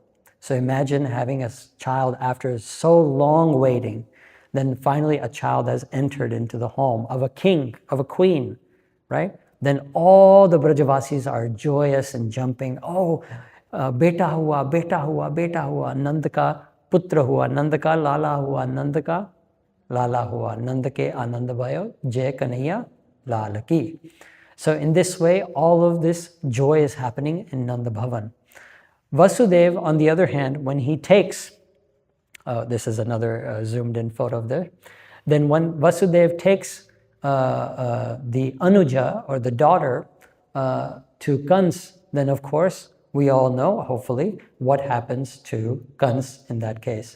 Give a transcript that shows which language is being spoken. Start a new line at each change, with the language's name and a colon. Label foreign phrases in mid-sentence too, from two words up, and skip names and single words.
English: So imagine having a child after so long waiting, then finally a child has entered into the home of a king, of a queen, right? Then all the Brajavasis are joyous and jumping.
Hindi: ओह, बेटा हुआ, बेटा हुआ, बेटा हुआ, नंद का पुत्र हुआ, नंद का लाला हुआ, नंद का लाला हुआ, नंद के आनंद भयो, जय कन्हैया लाल की.
English: So in this way, all of this joy is happening in Nanda Bhavan. Vasudeva, on the other hand, when he takes, this is another zoomed in photo of there, then when Vasudeva takes the Anuja, or the daughter, to Kans, then of course, we all know, hopefully, what happens to Kans in that case.